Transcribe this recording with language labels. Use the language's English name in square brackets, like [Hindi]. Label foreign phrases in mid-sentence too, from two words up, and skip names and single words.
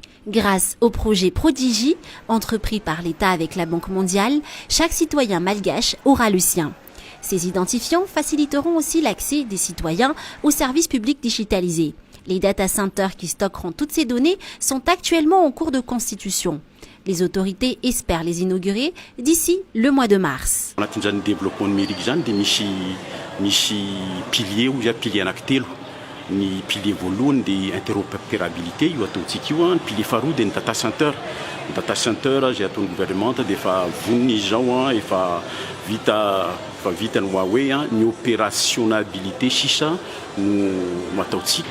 [French] Grâce au projet Prodigy, entrepris par l'État avec la Banque mondiale, chaque citoyen malgache aura le sien. Ces identifiants faciliteront aussi l'accès des citoyens aux services publics digitalisés. Les data centers qui stockeront toutes ces données sont actuellement en cours de constitution. Les autorités espèrent les inaugurer d'ici le mois de mars. [Malagasy] Anatin'izany [French] développement numérique [Malagasy] zany dia misy [French] pilier ou pilier [Malagasy] anankitelo. Ny pilier voalohany dia interopérabilité io ataontsika io ny pilier faharoa dia ny [English] data center. [Malagasy] Ny [English] data center [Malagasy] izay ataon'ny gouvernement dia efa vonona izao efa vita ny Huawei ny opérationnalité sisa no ataontsika.